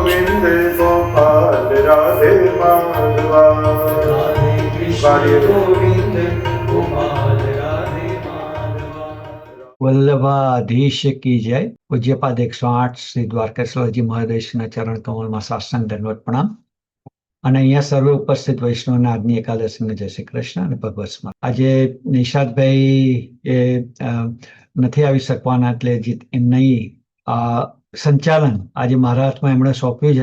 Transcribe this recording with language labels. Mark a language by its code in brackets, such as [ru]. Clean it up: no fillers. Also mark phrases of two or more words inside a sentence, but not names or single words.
[hi] गोविंद गोपाल राधे माधवा। राधे कृष्ण गोविंद गोपाल राधे माधवा। वल्लभाधीश की जय. [gu] પૂજ્યપાદ 108 શ્રી દ્વારકેશ્વરજી મહાદેશના ચરણ કમલમાં સાષ્ટાંગ દંડવત પ્રણામ. અને અહીંયા સર્વે ઉપસ્થિત વૈષ્ણવના આજની એકાદશીને જય શ્રી કૃષ્ણ અને ભગવત સ્મરણ. આજે નિષાદભાઈ એ નથી આવી શકવાના, એટલે એમની સંચાલન આજે મારા હાથમાં એમણે સોંપ્યું છે.